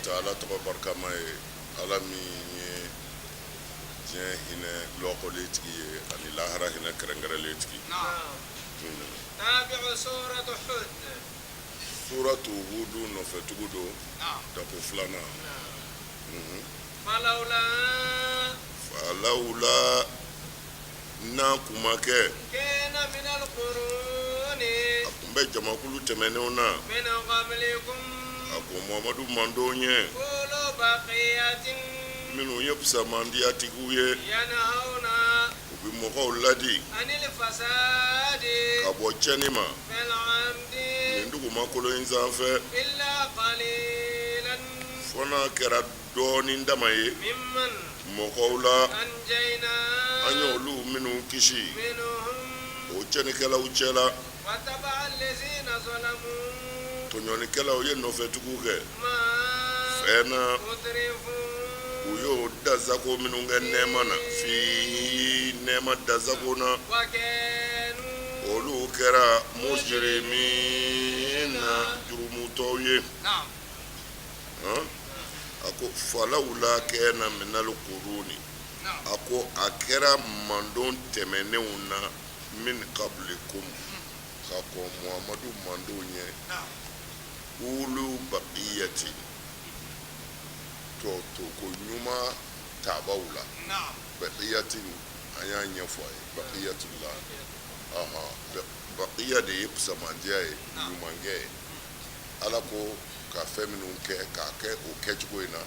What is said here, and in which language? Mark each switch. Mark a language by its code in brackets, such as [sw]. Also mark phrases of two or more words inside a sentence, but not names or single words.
[bm] ala tɔgɔ barikama ye ala min ye diɲɛ hinɛ lɔkɔlen tigi ye ani lahara hinɛ kɛrɛnkɛrɛnlen tigi. [ar] تابع سورة هود. [bm] suratu hudu nɔfɛtugu don dako filanan. falawula n'a kun ma kɛ [ar] كان من القرون [bm] a kun bɛ jamakulu tɛmɛnenw na [ar] من قبلكم [bm] a ko muhamadu mandonw ye [ar] أولو بقية [bm] minnu ye fisamandiyatigiw ye [ar] ينهون [bm] u bɛ mɔgɔw ladi [ar] عن الفساد [bm] ka bɔ cɛnni ma [ar] في العمد [bm] nin dugumakolo in sanfɛ [ar] إلا قليلا [bm] fɔ n'a kɛra dɔɔnin dama ye [ar] ممن [bm] mɔgɔw la [ar] أنجينا [bm] an y'olu minnu kisi [ar] منهم [bm] o cɛnnikɛlaw cɛla [ar] وتبع الذين ظلموا [bm] tɔɲɔlikɛlaw ye nɔfɛtigiw kɛ [ar] ما [bm] fɛn na [ar] أترفوا [bm] u y'o dazago minnu kɛ nɛɛma na fi nɛɛma dazago na [ar] وكانوا [bm] olu kɛra mujrimina jurumutɔw ye. [ar] نعم [bm] a ko falawula kɛna [ar] من القرون نعم [bm] a ko a kɛra mandon tɛmɛnenw na [ar] من قبلكم [bm] ka kɔn muhamadu mandon ye [ar] نعم أولو بقية [bm] to ko ɲuman tabaw la [ar] نعم [bm] baqiyati an y'a ɲɛfɔ a ye baqiyatullah baqiya de ye samandiya ye ɲumankɛ ye ala ko ka fɛn minnu kɛ k'a kɛ o kɛcogo in na